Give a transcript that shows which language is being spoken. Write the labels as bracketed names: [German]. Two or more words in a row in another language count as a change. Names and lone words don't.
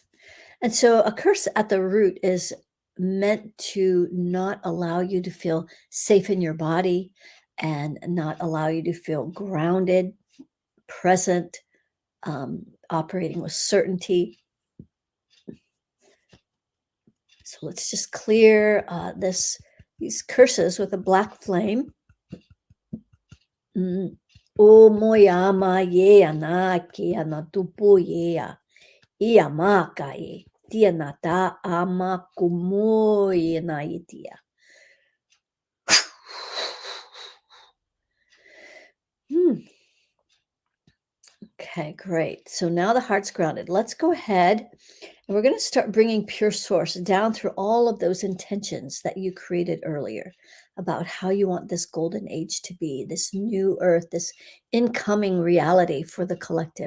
[English] And so a curse at the root is meant to not allow you to feel safe in your body and not allow you to feel grounded, present, operating with certainty. So let's just clear these curses with a black flame. O moyama ye anaki anatupo yea. Iamaka ye. Tia nata ama kumoye na itia. Okay, great. So now the heart's grounded. Let's go ahead and we're going to start bringing pure source down through all of those intentions that you created earlier about how you want this golden age to be, this new earth, this incoming reality for the collective.